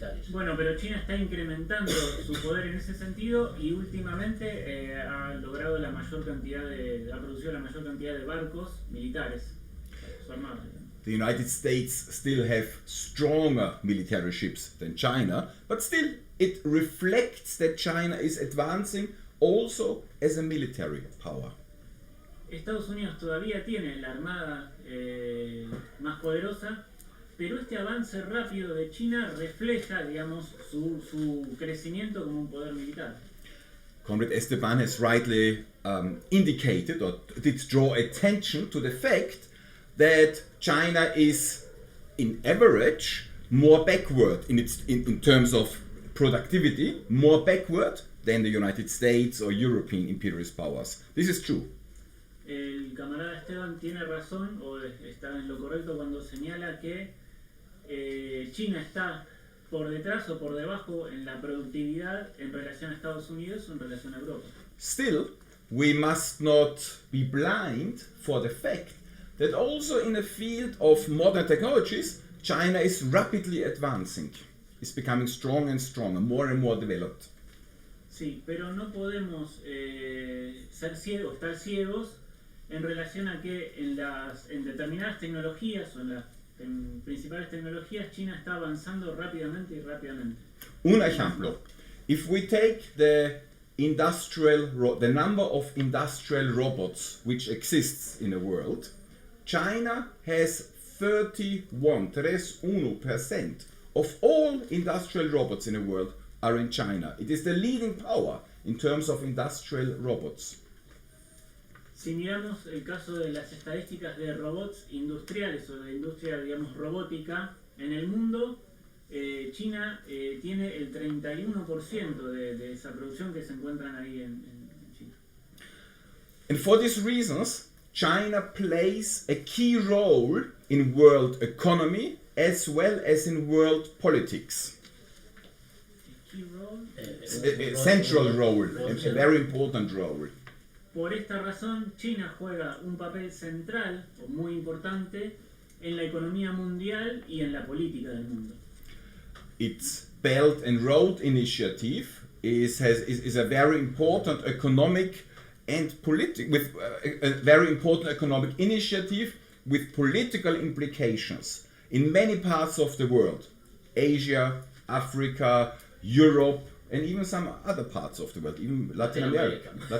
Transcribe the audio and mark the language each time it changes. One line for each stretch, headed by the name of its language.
Spanish: Bueno, pero China está incrementando su poder en ese sentido y últimamente ha logrado ha producido la mayor cantidad de barcos militares, su armada.
English: The United States still have stronger military ships than China, but still it reflects that China is advancing also as a military power.
Spanish: Estados Unidos todavía tiene la armada más poderosa, pero este avance rápido de China refleja, digamos, su crecimiento como un poder militar.
English: Comrade Esteban has rightly indicated or did draw attention to the fact that China is, in average, more backward in terms of productivity, more backward than the United States or European imperialist powers. This is true.
Spanish: El camarada Esteban tiene razón, o está en lo correcto cuando señala que China está por detrás o por debajo en la productividad en relación a Estados Unidos o en relación a Europa.
English: Still, we must not be blind for the fact that also in the field of modern technologies, China is rapidly advancing. It's becoming stronger and stronger, more and more developed.
Spanish: Sí, pero no podemos ser ciegos, estar ciegos en relación a que en determinadas tecnologías o en principales tecnologías China está avanzando rápidamente y rápidamente. Un ejemplo.
English: If we take the number of industrial robots which exists in the world, China has 31% of all industrial robots in the world are in China. It is the leading power in terms of industrial robots.
Spanish: Si miramos el caso de las estadísticas de robots industriales o de industria, digamos, robótica en el mundo, China tiene el 31% de esa producción que se encuentran ahí en China.
English: And for these reasons, China plays a key role in world economy as well as in world politics. Key role. A central role, a very important role.
Spanish: Por esta razón, China juega un papel central o muy importante en la economía mundial y en la política del mundo.
English: Its Belt and Road Initiative is a very important economic and a very important economic initiative with political implications in many parts of the world, Asia, Africa, Europe, and even some other parts of the world, even Latin America.